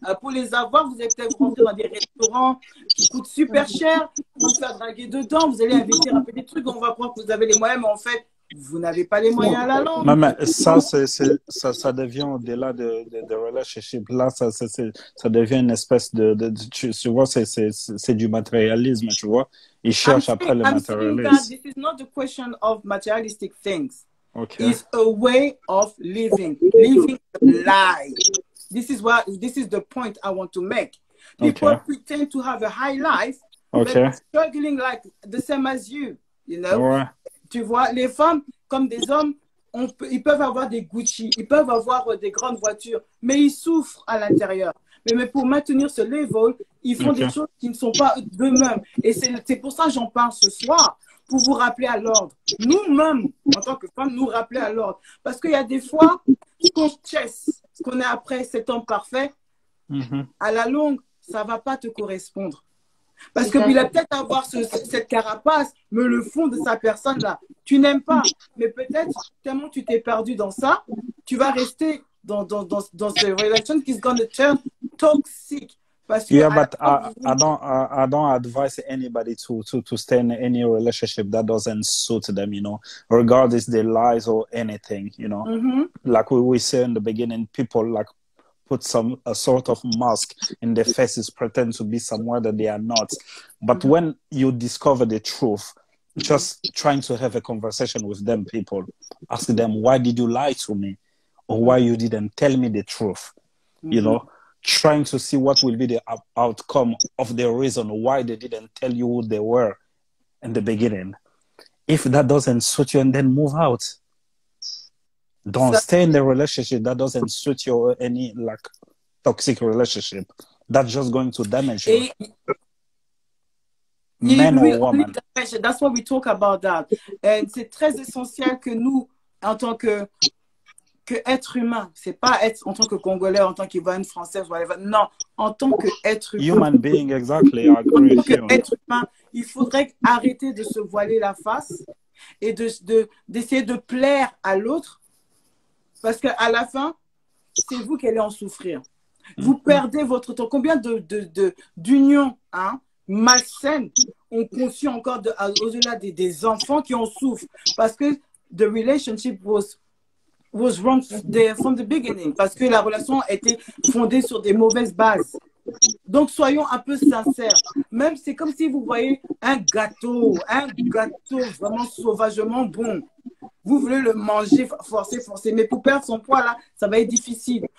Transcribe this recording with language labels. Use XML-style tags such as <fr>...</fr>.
<fr>Pour les avoir, vous allez peut-être rentrer dans des restaurants qui coûtent super cher, vous faire draguer dedans, vous allez investir un peu des trucs, on va croire que vous avez les moyens, mais en fait, vous n'avez pas les moyens à la longue. Non, mais ça devient au-delà de relationship. Là, ça devient une espèce tu vois, c'est du matérialisme, tu vois. Ils cherchent après le matérialisme.</fr> <en>This is not a question of materialistic things. Okay. It's a way of living a lie. This is the point I want to make. People pretend to have a high life, but struggling like the same as you know. Ouais.</en> <fr>Tu vois, les femmes, comme des hommes, ils peuvent avoir des Gucci, ils peuvent avoir des grandes voitures, mais ils souffrent à l'intérieur. Mais pour maintenir ce level, ils font des choses qui ne sont pas d'eux-mêmes. Et c'est pour ça que j'en parle ce soir, pour vous rappeler à l'ordre. Nous-mêmes, en tant que femmes, nous rappeler à l'ordre. Parce qu'il y a des fois, ce qu'on chasse, ce qu'on est après cet homme parfait, à la longue, ça ne va pas te correspondre. Parce qu'il va peut-être avoir cette carapace, mais le fond de sa personne-là, tu n'aimes pas. Mais peut-être, tellement tu t'es perdu dans ça, tu vas rester dans cette relation qui</fr> <en>is going to turn toxic. Yeah, but I don't advise anybody to stay in any relationship that doesn't suit them, you know, regardless their lies or anything, you know. Like we say in the beginning, people like put a sort of mask in their faces, pretend to be somewhere that they are not. But when you discover the truth, just trying to have a conversation with them, people, ask them, why did you lie to me? Or why you didn't tell me the truth? You know, trying to see what will be the outcome of the reason why they didn't tell you who they were in the beginning. If that doesn't suit you, and then move out. Don't stay in the relationship that doesn't suit you or any like toxic relationship. That's just going to damage you. Men or woman. That's why we talk about that.</en> <fr>And c'est très essentiel que nous, en tant que être humain, c'est pas être en tant que Congolais, en tant qu'Ivoirien, Français, non, en tant qu'être humain.</fr> <en>Human being, exactly. I agree</en> <fr>en tant qu'être humain, il faudrait arrêter de se voiler la face et d'essayer de plaire à l'autre. Parce qu'à la fin, c'est vous qui allez en souffrir. Vous perdez votre temps. Combien d'unions malsaines ont conçu encore au-delà des enfants qui en souffrent?</fr> <en>Parce que the relationship was wrong from the beginning.</en> <fr>Parce que la relation était fondée sur des mauvaises bases. Donc, soyons un peu sincères. Même, c'est comme si vous voyez un gâteau vraiment sauvagement bon. Vous voulez le manger, forcer. Mais pour perdre son poids, là, ça va être difficile.</fr>